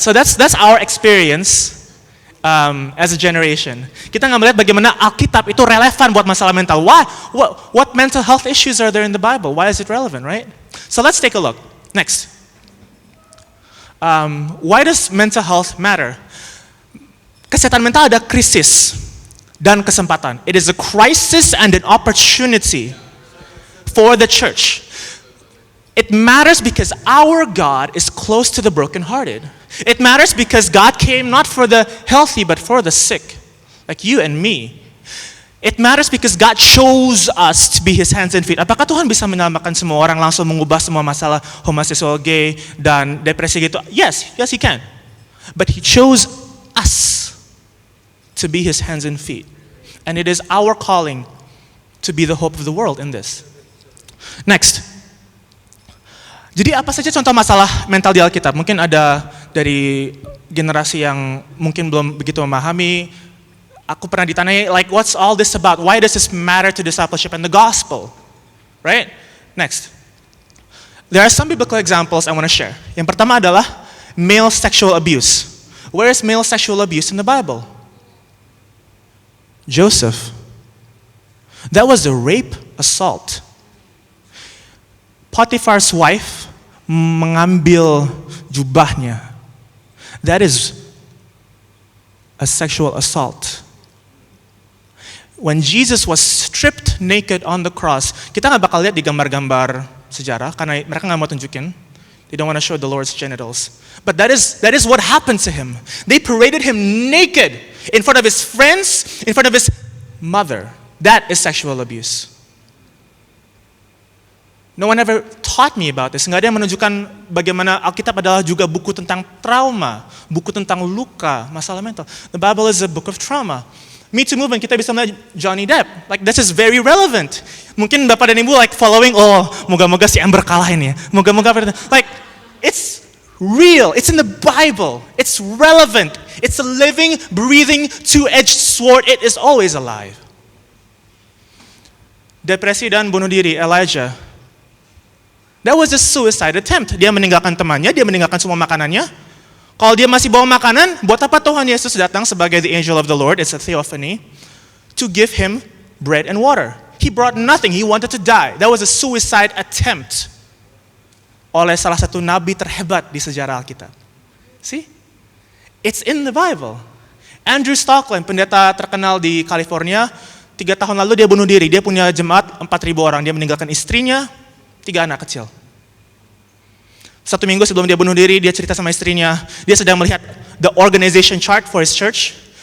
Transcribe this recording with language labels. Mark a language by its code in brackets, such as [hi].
[en] So that's our experience. As a generation, [id] kita nggak melihat bagaimana Alkitab itu relevan buat masalah mental. Why? [en] What mental health issues are there in the Bible? Why is it relevant, right? So let's take a look. Next. Why does mental health matter? [id] Kesehatan mental ada krisis dan kesempatan. [en] It is a crisis and an opportunity for the church. It matters because our God is close to the brokenhearted. It matters because God came not for the healthy but for the sick, like you and me. It matters because God chose us to be His hands and feet. [id] Apakah Tuhan bisa menyelamatkan semua orang, langsung mengubah semua masalah homoseksual, gay, dan depresi gitu? [en] Yes, He can. But He chose us to be His hands and feet. And it is our calling to be the hope of the world in this. [id] Next. Jadi apa saja contoh masalah mental di Alkitab? Mungkin ada dari generasi yang mungkin belum begitu memahami. Aku pernah ditanyai, [en] like, what's all this about? Why does this matter to discipleship and the gospel? Right? Next. There are some biblical examples I want to share. [id] Yang pertama adalah male sexual abuse. [en] Where is male sexual abuse in the Bible? Joseph. That was a rape assault. [id] Potiphar's wife mengambil jubahnya. [en] That is a sexual assault. When Jesus was stripped naked on the cross, [id] kita nggak bakal lihat di gambar-gambar sejarah karena mereka nggak mau tunjukin. [en] They don't want to show the Lord's genitals. But that is what happened to him. They paraded him naked in front of his friends, in front of his mother. That is sexual abuse. No one ever taught me about this. [id] Nggak ada yang menunjukkan bagaimana Alkitab adalah juga buku tentang trauma, buku tentang luka, masalah mental. [en] The Bible is a book of trauma. Me Too movement, [id] kita bisa melihat [en] Johnny Depp. Like, this is very relevant. [id] Mungkin Bapak dan Ibu [en] like following, [id] moga-moga si Amber kalahin ya. [en] Moga-moga, like, it's real. It's in the Bible. It's relevant. It's a living, breathing, two-edged sword. It is always alive. [id] Depresi dan bunuh diri, [en] Elijah. That was a suicide attempt. [id] Dia meninggalkan temannya, dia meninggalkan semua makanannya. Kalau dia masih bawa makanan, buat apa Tuhan Yesus datang sebagai [en] the angel of the Lord, it's a theophany, to give him bread and water. He brought nothing, he wanted to die. That was a suicide attempt [id] oleh salah satu nabi terhebat di sejarah Alkitab. [en] See? It's in the Bible. [id] Andrew Stockland, pendeta terkenal di California, 3 tahun lalu dia bunuh diri. Dia punya jemaat 4.000 orang. Dia meninggalkan istrinya, 3 anak kecil. 1 minggu sebelum dia bunuh diri, dia cerita sama istrinya. Dia sedang melihat [en] the organization chart for his church.